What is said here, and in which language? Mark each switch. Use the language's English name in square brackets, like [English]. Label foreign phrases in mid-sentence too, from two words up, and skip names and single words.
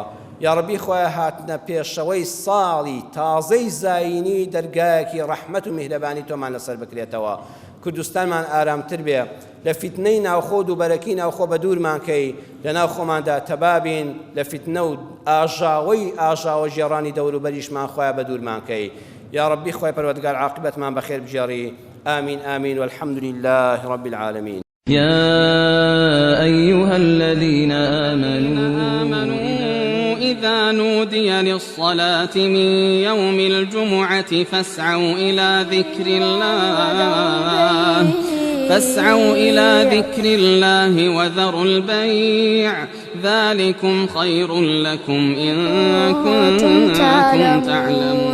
[Arabic] یا ربی [Central Kurdish] خوای هاتنە پێشەوەی ساڵی تازەی زاینی دەرگایەکی ڕەحمەت و میهرەبانی تۆمان لەسەر بکرێتەوە، کوردستانمان ئارامتر بێ، لە فیتنەی ناوخۆ و بەرەکی ناوخۆ بە دوورمان کەی، لە ناو خۆماندا تەبابین، لە فیتنە و ئاژاوە ژێڕانی دەوروبەریشمان خوایە بە دوورمان کەی. [Arabic] یا ربی [Central Kurdish] خوای پەروەردگار عاقبەتمان بەخێر بژێڕی. [Arabic] آمين آمين والحمد لله رب العالمين. يا أيها الذين آمنوا إذا نودي للصلاة من يوم الجمعة فاسعوا إلى ذكر الله وذروا البيع ذلكم خير لكم إن كنتم تعلمون.